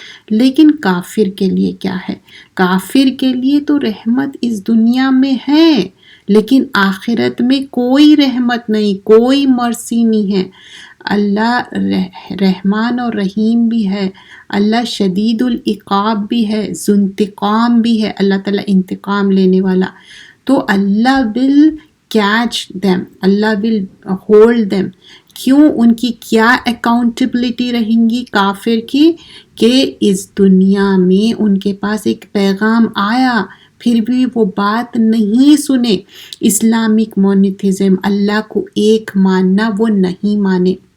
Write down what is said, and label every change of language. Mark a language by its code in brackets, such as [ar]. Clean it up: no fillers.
[ur] لیکن کافر کے لیے کیا ہے؟ کافر کے لیے تو رحمت اس دنیا میں ہے, لیکن آخرت میں کوئی رحمت نہیں, کوئی مرسی نہیں ہے. اللہ رحمان اور رحیم بھی ہے, اللہ شدید العقاب بھی ہے, ذو انتقام بھی ہے, اللہ تعالیٰ انتقام لینے والا. [en] تو Allah will catch them, Allah will hold them. [ur] کیوں؟ ان کی کیا اکاؤنٹیبلٹی رہیں گی کافر کی, کہ اس دنیا میں ان کے پاس ایک پیغام آیا, پھر بھی وہ بات نہیں سنے. اسلامک مونوتھیزم, اللہ کو ایک ماننا, وہ نہیں مانے.